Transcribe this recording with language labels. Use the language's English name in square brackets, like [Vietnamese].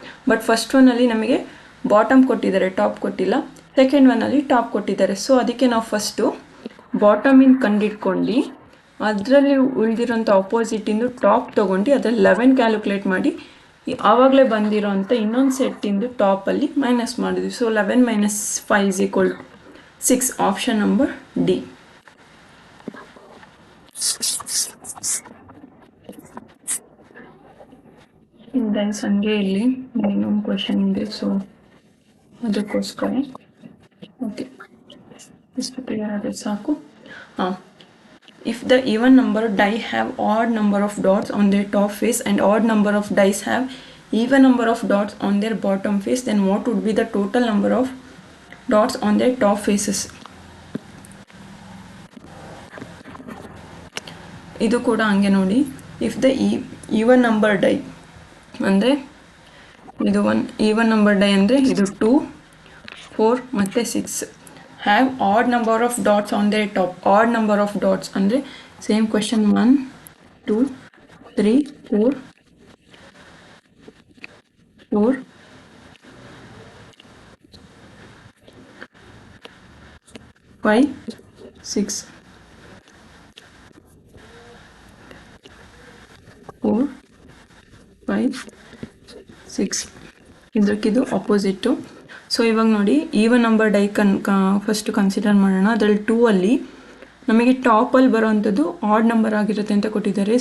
[Kannada] But first ಒನ್ನಲ್ಲಿ ನಮಗೆ bottom ಕೊಟ್ಟಿದ್ದಾರೆ, ಟಾಪ್ ಕೊಟ್ಟಿಲ್ಲ. ಸೆಕೆಂಡ್ ಒನ್ನಲ್ಲಿ ಟಾಪ್ ಕೊಟ್ಟಿದ್ದಾರೆ. ಸೊ ಅದಕ್ಕೆ ನಾವು ಫಸ್ಟು ಬಾಟಮಿಂದ ಕಂಡಿಡ್ಕೊಂಡು ಅದರಲ್ಲಿ ಉಳಿದಿರೋಂಥ ಆಪೋಸಿಟಿಂದು ಟಾಪ್ ತೊಗೊಂಡು ಅದರಲ್ಲಿ 11 ಕ್ಯಾಲ್ಕುಲೇಟ್ ಮಾಡಿ ಆವಾಗಲೇ ಬಂದಿರೋ ಅಂಥ ಇನ್ನೊಂದು ಸೆಟ್ಟಿಂದು ಟಾಪಲ್ಲಿ ಮೈನಸ್ ಮಾಡಿದ್ವಿ. [English] So 11 minus 5 is equal to 6. Option number D. [Kannada] Guys ಹಂಗೆ ಇಲ್ಲಿ ಇನ್ನೊಂದು ಕ್ವೆಶನ್ ಇದೆ, ಸೊ ಅದಕ್ಕೋಸ್ಕರ ಓಕೆ ಇಷ್ಟು ಕ್ಲಿಯರ್ ಆದರೆ ಸಾಕು. [English] ಹಾಂ, if the even number die have odd number of dots on their top face and odd number of dice have even number of dots on their bottom face, then what would be the total number of dots on their top faces? [Kannada] ಇದು ಕೂಡ ಹಂಗೆ ನೋಡಿ. [English] if the even number die [Kannada] ಅಂದರೆ ಇದು [English] even number die ಅಂದರೆ ಇದು 2, 4 [Kannada] ಮತ್ತು [English] 6 have odd number of dots on their top. Odd number of dots andre same question 1 2 3 4 4 5 6 4 5 6 [Kannada] ಇದಕ್ಕಿದು opposite. So ಇವಾಗ ನೋಡಿ even number dye first consider ಮಾಡೋಣ. ಅದರಲ್ಲಿ 2 ಅಲ್ಲಿ ನಮಗೆ ಟಾಪಲ್ಲಿ ಬರೋವಂಥದ್ದು ಆಡ್ ನಂಬರ್ ಆಗಿರುತ್ತೆ ಅಂತ ಕೊಟ್ಟಿದ್ದಾರೆ.